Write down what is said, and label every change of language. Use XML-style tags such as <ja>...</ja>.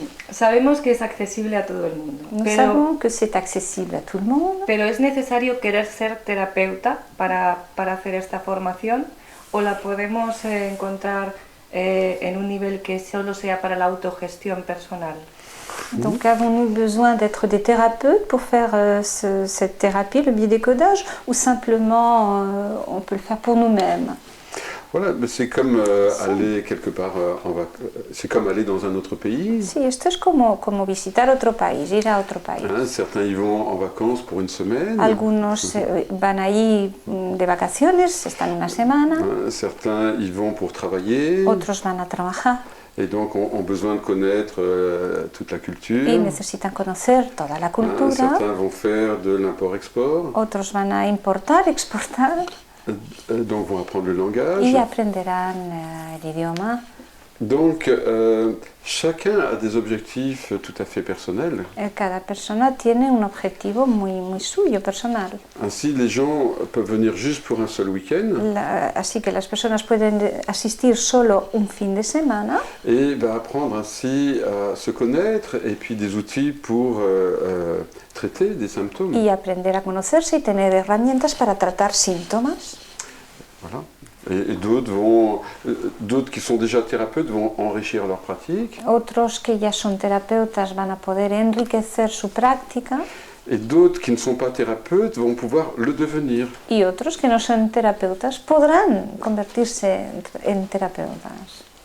<es>Sabemos que es accesible a todo el mundo,</es> <fr>Nous savons que c'est accesible à tout le monde.</fr> <es>pero ¿es necesario querer ser terapeuta para hacer esta formación o la podemos encontrar en un nivel que solo sea para la autogestión personal?</es> <fr>Donc avons-nous besoin d'être des thérapeutes pour faire cette thérapie, le biodécodage, ou simplement on peut le faire pour nous-mêmes? Voilà, mais c'est comme aller quelque part c'est comme aller dans un autre pays.</fr> <es>Sí, esto es como visitar otro país, ir a otro país.</es> <fr>Hein, certains y vont en vacances pour une semaine.</fr> <es>Algunos van ahí de vacaciones, están una semana.</es> <fr>Hein, certains y vont pour travailler.</fr> <es>Otros van a trabajar.</es> <fr>Et donc ont besoin de connaître toute la culture.</fr> <es>Y necesitan conocer toda la cultura.</es> <fr>Certains vont faire de l'import-export.</fr> <es>Otros van a importar, exportar.</es> <fr>Donc vont apprendre le langage.</fr> <es>Y aprenderán el idioma.</es> <fr>Donc chacun a des objectifs tout à fait personnels.</fr> <es>Cada persona tiene un objetivo muy suyo, personal.</es> <fr>Ainsi, les gens peuvent venir juste pour un seul week-end.</fr> <es>Así que las personas pueden asistir solo un fin de semana.</es> <fr>Et apprendre ainsi à se connaître et puis des outils pour traiter des symptômes.</fr> <es>Y aprender a conocerse y tener herramientas para tratar síntomas.</es> <fr>Voilà. Et d'autres qui sont déjà thérapeutes vont enrichir leur pratique.</fr> <es>Otros que ya son terapeutas van a poder enriquecer su práctica.</es> <fr>Et d'autres qui ne sont pas thérapeutes vont pouvoir le devenir.</fr> <es>Y otros que no son terapeutas podrán convertirse en terapeutas.</es>